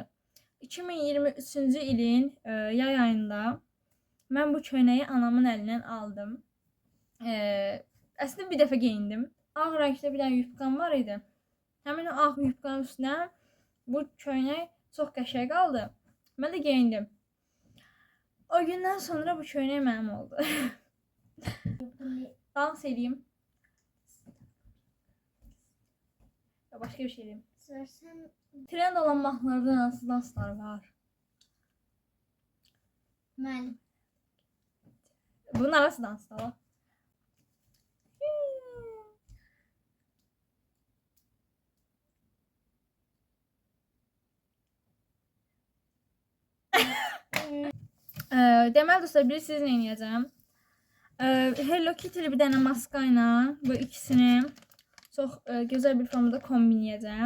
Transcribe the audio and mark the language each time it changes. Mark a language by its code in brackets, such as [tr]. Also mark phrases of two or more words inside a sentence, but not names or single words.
[az] 2023-cü ilin yay ayında mən bu köynəyi anamın əlindən aldım. Əslində bir dəfə geyindim. Ağ rəngdə bir dənə yubqam var idi. Həmin o ağ yubqanın üstünə bu köynək çox qəşəng qaldı. Mən də geyindim. O gündən sonra bu köynək mənim oldu. [tr] Dans edeyim. Ya başka bir şey diyeyim. Trend olan mahnılarda nasıl danslar var? Ben. Bunlar nasıl danslar var? [az] Deməli dostlar, biri sizin eləyəcəm. Hello Kitty'li bir dənə maska ilə bu ikisini çox gözəl bir formada kombinləyəcəm.